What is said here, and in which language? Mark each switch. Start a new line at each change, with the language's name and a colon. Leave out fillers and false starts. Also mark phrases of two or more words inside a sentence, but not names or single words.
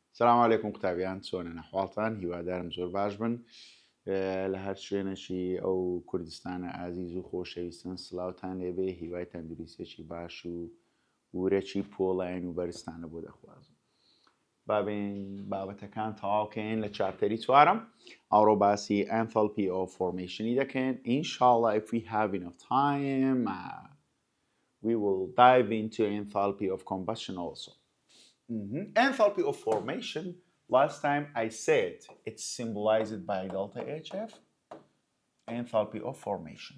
Arabic: السلام عليكم
Central Kurdish: قتابیان چۆنە نەحواڵتان هیوادارم زۆر باش بن لە هەر شوێنێکی ئەو کوردستانە ئازیز و خۆشەویستن سڵاوتان لێبێ هیوای تەندروستێکی باش و ورێکی پۆڵین و بەرزتانە بۆ دەخوازم بابین بابەتەکان تەواوکەین لە چاپتەری چوارم ئەوڕۆ باسی
English: enthalpy of formation
Central Kurdish: دەکەین
English: inshallah if we have enough time we will dive into enthalpy of combustion also. Enthalpy of formation, last time I said it's symbolized by delta HF, enthalpy of formation.